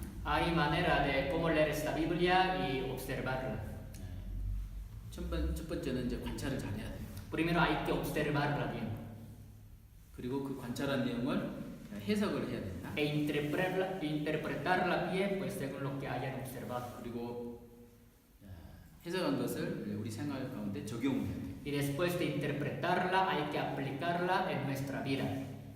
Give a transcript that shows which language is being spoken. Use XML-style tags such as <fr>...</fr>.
<es>Hay manera de cómo leer esta Biblia y observarla.</es> <ko>첫 번째는 이제 관찰을 잘해야 돼요.</ko> <es>Primero hay que observarla bien</es> <ko>그리고 그 관찰한 내용을 해석을 해야 된다.</ko> <es>e interpretarla bien pues según lo que hayan observado.</es> <ko>그리고 해석한 것을 우리 생활 가운데 적용을 해야 돼요.</ko> <es>Y después de interpretarla hay que aplicarla en nuestra vida.</es>